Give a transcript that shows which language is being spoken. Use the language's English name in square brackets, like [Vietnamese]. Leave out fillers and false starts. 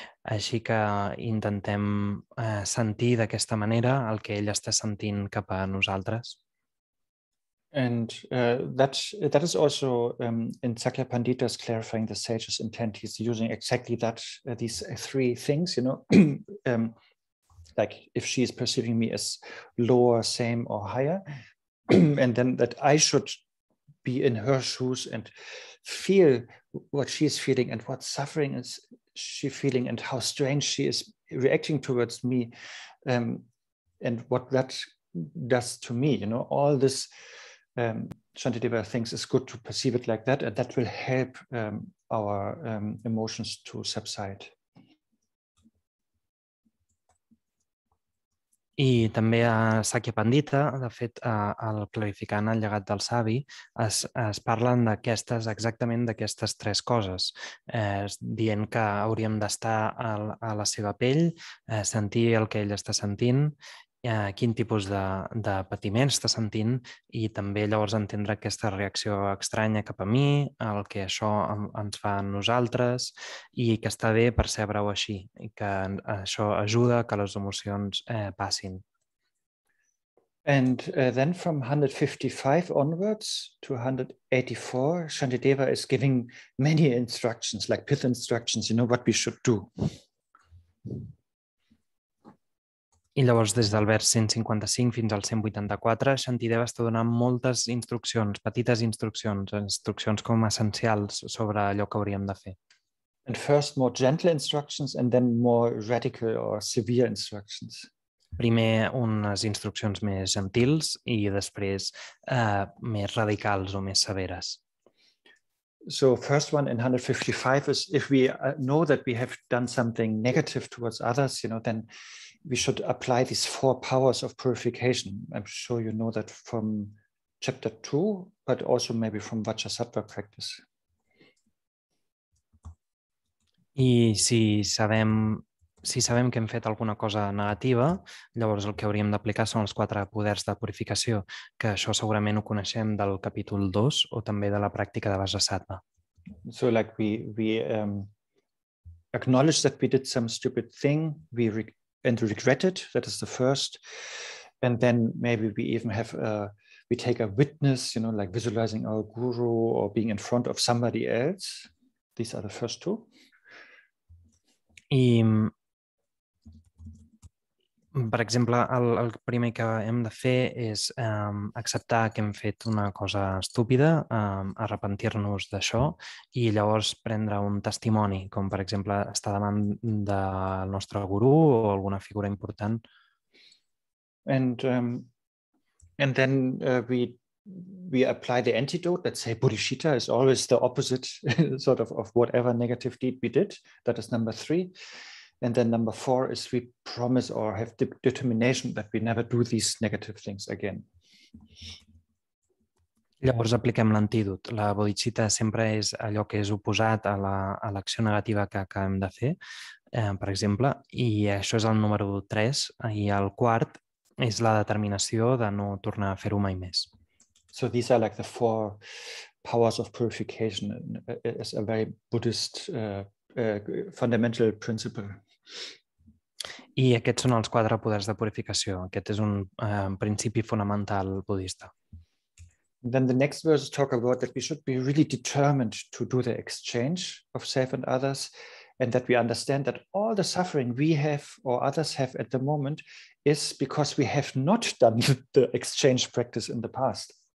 [Catalan] Així que intentem sentir d'aquesta manera el que ell està sentint cap a nosaltres. [English] And that is also in Sakya Pandita's clarifying the sage's intent. He's using exactly that, these three things, you know, like if she is perceiving me as lower, same, or higher, and then that I should be in her shoes and feel what she is feeling and what suffering is she feeling and how strange she is reacting towards me, and what that does to me, you know, all this. Shantideva thinks it's good to perceive it like that, and that will help our emotions to subside. [Catalan] I també a Sakya Pandita, de fet, al clarificant el llegat del savi, es parlen exactament d'aquestes tres coses, dient que hauríem d'estar a la seva pell, sentir el que ell està sentint, quin tipus de patiment està sentint i també llavors entendre aquesta reacció estranya cap a mi, el que això ens fa a nosaltres i que està bé percebre-ho així i que això ajuda que les emocions passin. [English] And then from 155 onwards to 184, Shantideva is giving many instructions, like pith instructions, you know, what we should do. [Catalan] I llavors, des del vers 155 fins al 184, Shantideva està donant moltes instruccions, petites instruccions com essencials sobre allò que hauríem de fer. [English] And first more gentle instructions and then more radical or severe instructions. [Catalan] Primer unes instruccions més gentils i després més radicals o més severes. [English] So first one in 155 is if we know that we have done something negative towards others, you know, then we should apply these 4 powers of purification. I'm sure you know that from chapter 2, but also maybe from Bodhisattva practice. [Catalan] I si sabem que hem fet alguna cosa negativa, llavors el que hauríem d'aplicar són els 4 poders de purificació, que això segurament ho coneixem del capítol 2 o també de la pràctica de Bodhisattva. [English] So like we acknowledge that we did some stupid thing, and regret it, that is the first. And then maybe we even we take a witness, you know, like visualizing our guru or being in front of somebody else. These are the first 2. [Catalan] I, per exemple, el primer que hem de fer és acceptar que hem fet una cosa estúpida, arrepentir-nos d'això i llavors prendre un testimoni, com per exemple estar davant del nostre gurú o alguna figura important. [English] And then we apply the antidote. Let's say bodhicitta is always the opposite sort of whatever negative deed we did. That is number 3. And then number 4 is we promise or have determination that we never do these negative things again. [Catalan] Llavors apliquem l'antídot. La bodhicitta sempre és allò que és oposat a l'acció negativa que acabem de fer, per exemple, i això és el número 3, i el quart és la determinació de no tornar a fer-ho mai més. [English] So these are like the 4 powers of purification as a very Buddhist fundamental principle. [Catalan] I aquests són els 4 poders de purificació. Aquest és un principi fonamental budista. [English] Then the next verses talk about that we should be really determined to do the exchange of self and others, and that we understand that all the suffering we have or others have at the moment is because we have not done the exchange practice in the past.